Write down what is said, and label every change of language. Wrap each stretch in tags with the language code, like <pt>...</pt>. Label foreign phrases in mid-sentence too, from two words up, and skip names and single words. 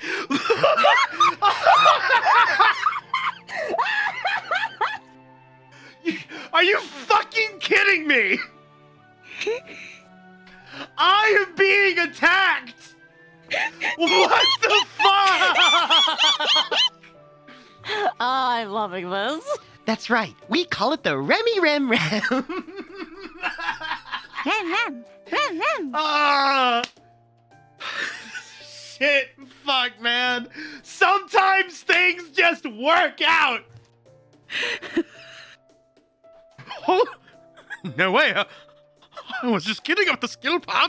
<en>Are you fucking kidding me? I am being attacked! What the fuck? Oh, I'm loving this. That's right. We call it the Remy Rem Rem. Ram, ram, ram, ram. Ah! Shit, fuck, man. Sometimes things just work out. Oh, no way. I was just kidding about the skill part.</en>